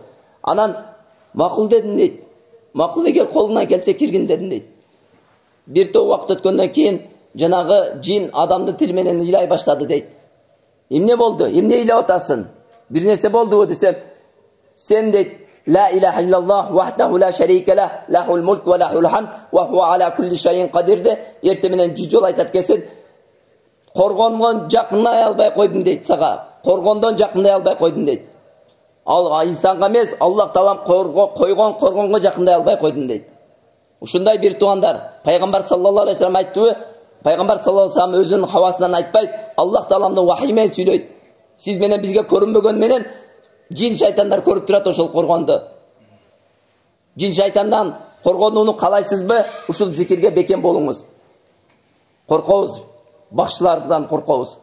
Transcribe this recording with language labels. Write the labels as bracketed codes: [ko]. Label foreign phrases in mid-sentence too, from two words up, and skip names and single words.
[ky] Анан макул дедим дейт. Макул эгер колуңан келсе киргин дедим дейт. Bir топ убакыт өткөндөн кийин жанагы жин адамдын тили менен ыйлай баштады дейт. Эмне болду? Эмне ыйлап атасың? Бир нерсе болдубу десем, сен дейт, [ar] لا إله إلا الله وحده لا شريك له له الملك وله الحمد وهو على كل شيء قدير [ky] де эрте менен 100 жол айтат экенсиң. Коргондон жакындай албай койдум дейт сага. Коргондон жакындай албай койдум дейт. Ал инсанга эмес, Аллах таалам койгон коргонго жакындай албай койдум дейт. Ушундай bir tuğanдар, Пайгамбар [ar] саллаллаху алейхи ва саллям [ky] айтты, Пайгамбар [ar] саллаллаху алейхи ва саллям [ky] өзүнүн хавасынан айтпайт, Аллах тааламдын вахий менен сүйлөйт. Сиз менен бизге көрүнбөгөн менен жин шайтандар көрүп турат ошол коргонду. Жин шайтандан коргонууну каалайсызбы? Ушул зикирге бекем болуңуз. Коркобуз, бакчылардан коркобуз.